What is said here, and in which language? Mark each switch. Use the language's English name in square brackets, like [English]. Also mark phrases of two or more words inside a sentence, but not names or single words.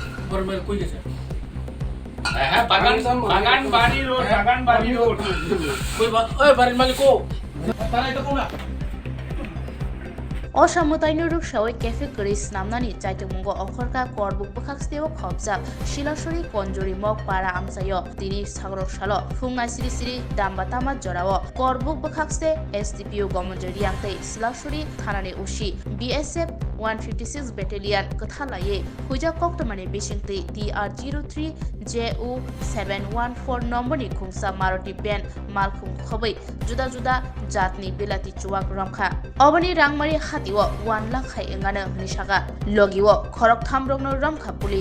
[Bangla] বর্মের কই গেছে হ্যাঁ বাগান বাড়ি রোড কই ওই বাড়ির মালিক কো তারা এটা কোনা [Kok Borok] असामताइनो रुक्सावै केफे करिस नामनानि चाइतमुंगो अखरका करबुक बखाक्सतेव खबजा शिलासरि कन्जरि मक पारा आमसायो तिनि साग्रक सालो फुंना सिरि सिरि दामबातामा जराव करबुक बखाक्सते SDPO Gamanjoy Reang tei शिलासरि थानानि उसी BSF 156 Battalion कथालाये हुजा कक्टमानि बिसिंति TR03 JU 714 नम्बरनि खुंसा मारुति बेन मालखुं खबै जुदा जुदा जातनि बेलाति चुवाक रमखा अबनि रांमारि हातिव 1 लाख खाइ एंगानो निसागा लगिव खरकथामनो रमखा पुलिस